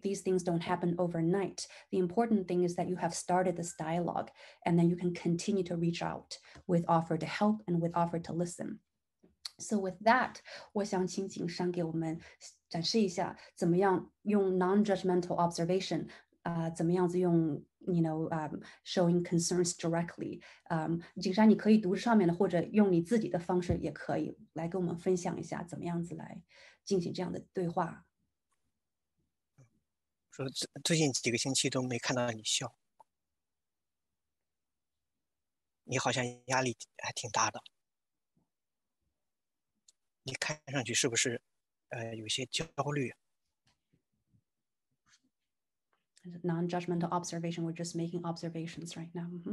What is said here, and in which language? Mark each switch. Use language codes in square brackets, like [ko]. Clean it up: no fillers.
[en] These things don't happen overnight. The important thing is that you have started this dialogue and then you can continue to reach out with offer to help and with offer to listen.So with that, [zh] 我想请景山给我们展示一下怎么样用 [en] non-judgmental observation， [zh] 怎么样子用 [en] showing concerns directly。 [zh] 景山你可以读上面的，或者用你自己的方式也可以来跟我们分享一下怎么样子来进行这样的对话。说最近几个星期都没看到你笑，你好像压力还挺大的。你看上去是不是有些焦虑 [en] Non-judgmental observation, we're just making observations right now.